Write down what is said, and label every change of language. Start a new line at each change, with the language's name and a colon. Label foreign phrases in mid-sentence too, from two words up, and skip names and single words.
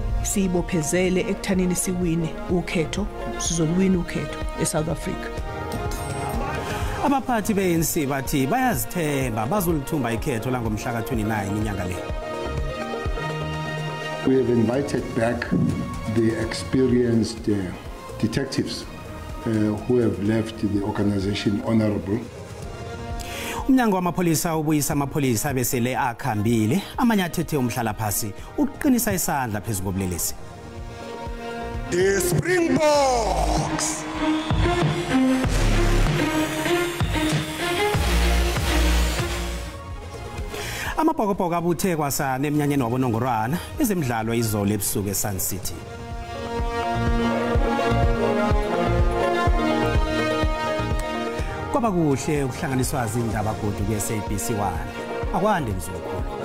Zulu: sibophezele ekuthanini siwine ukhetho, sizolwina ukhetho eSouth Africa.
South Ndebele: Abaphathi be-ANC bathi bayazithemba bazolithumba ikhetho langomhla ka-29 inyanga le.
English: We have invited back the experienced detectives who have left the organization honorable.
South Ndebele: Umnyango wamapholisa ubuyisa amapholisa besele akhambile amanye athethe umhlala phasi uqinisa isandla phezulu kobulelesi. The Springboks. Amabhokobhoko abuthe kwasana emnyanyeni wabonongorwana ezemidlalo izolo ebusuku eSun City. Kwaba kuhle ukuhlanganiswa izindaba godu ku-SABC1 akwande mzukulu.